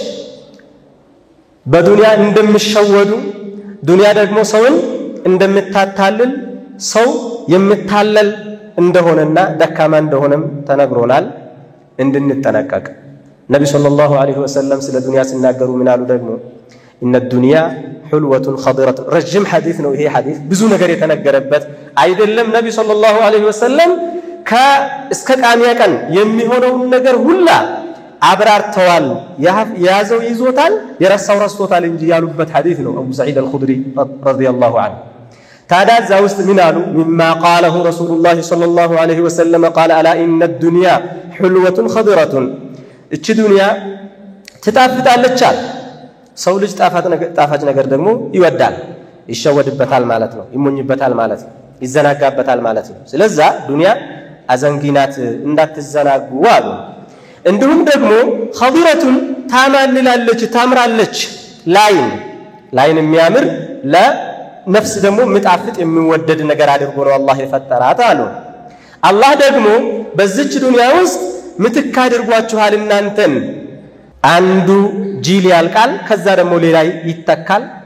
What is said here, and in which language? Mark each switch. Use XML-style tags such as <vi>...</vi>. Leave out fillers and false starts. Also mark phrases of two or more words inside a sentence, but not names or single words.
<am>በዱንያ እንደሚሸወዱ ዱንያ ደግሞ ሰውን እንደምታታልል ሰው የምታለል እንደሆነና ደካማ እንደሆነም ተነግሮናል እንድንጠነቀቅ። ነብዩ</am> <ar>صلى الله عليه وسلم</ar> <am>ስለ ዱንያ ሲናገሩ ምን አሉ ደግሞ</am> <ar>إن الدنيا حلوة خضرة. رجم حديث</ar> <am>ነው ይሄ ሐዲስ ብዙ ነገር የተነገረበት አይደለም። ነብዩ</am> <ar>صلى الله عليه وسلم</ar> <am>እስከ ቃሚያ ቀን የሚሆነው ነገር ሁላ አብራርተዋል። ያዘው ይዞታል የረሳው ረስቶታል እንጂ ያሉበት ሐዲስ ነው። አቡ ሰዒድ አልኹድሪ</am> <ar>رضي الله عنه</ar> <am>ታዲያ እዛ ውስጥ ምን አሉ?</am> <ar>مما قاله رسول الله صلى الله عليه وسلم قال ألا إن الدنيا حلوة خضرة.</ar> <am>እቺ ዱንያ ትጣፍጣለች አለ። ሰው ልጅ ጣፋጭ ነገር ደግሞ ይወዳል፣ ይሸወድበታል ማለት ነው፣ ይሞኝበታል ማለት ነው፣ ይዘናጋበታል ማለት ነው። ስለዚህ ዱንያ አዘንጊናት እንዳትዘናጉ አሉ። እንዲሁም ደግሞ ኸዲረቱን ታማልላለች፣ ታምራለች። ላይን የሚያምር ለነፍስ ደግሞ ምጣፍጥ የሚወደድ ነገር አድርጎ ነው አላህ የፈጠራት አሉ። አላህ ደግሞ በዚች ዱንያ ውስጥ ምትክ አድርጓችኋል እናንተን። አንዱ ጂል ያልቃል፣ ከዛ ደግሞ ሌላ ይተካል።</am>